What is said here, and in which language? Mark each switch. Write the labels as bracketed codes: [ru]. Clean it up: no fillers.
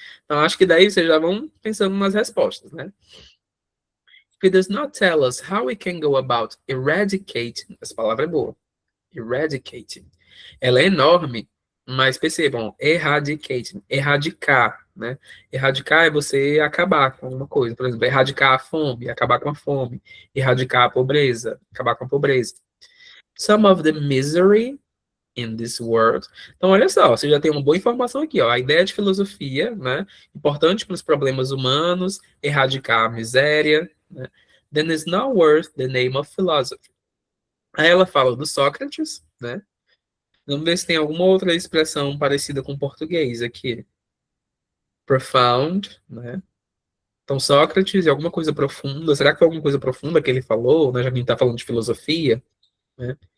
[pt] Então acho que daí vocês já vão pensando nas respostas, né? [en] If it does not tell us how we can go about eradicating, [pt] essa palavra é boa, eradicating, ela é enorme, Mas percebam, eradicating, erradicar, né? Erradicar é você acabar com alguma coisa. Por exemplo, erradicar a fome, acabar com a fome. Erradicar a pobreza, acabar com a pobreza. [en] Some of the misery in this world. [pt] Então, olha só, você já tem uma boa informação aqui, ó. A ideia de filosofia, né? Importante para os problemas humanos, erradicar a miséria, né? [en] Then is not worth the name of philosophy. [pt] Aí ela fala do Sócrates, né? Vamos ver se tem alguma outra expressão parecida com português aqui. Profound, né? Então, Sócrates e alguma coisa profunda. Será que foi alguma coisa profunda que ele falou, né? Já que a gente está falando de filosofia, né?